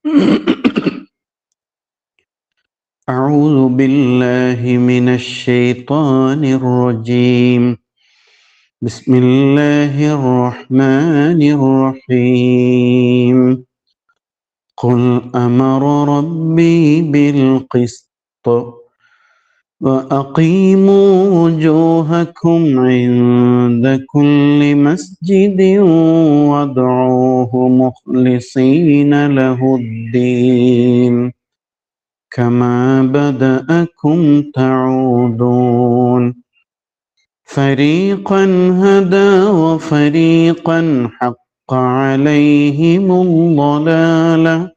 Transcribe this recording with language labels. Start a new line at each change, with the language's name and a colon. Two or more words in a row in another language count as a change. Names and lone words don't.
Arabic: أعوذ بالله من الشيطان الرجيم. بسم الله الرحمن الرحيم. قل أمر ربي بالقسط وأقيموا وجوهكم عند كل مسجد وادعوه مخلصين له الدين كما بدأكم تعودون فريقا هدى وفريقا حق عليهم الضلالة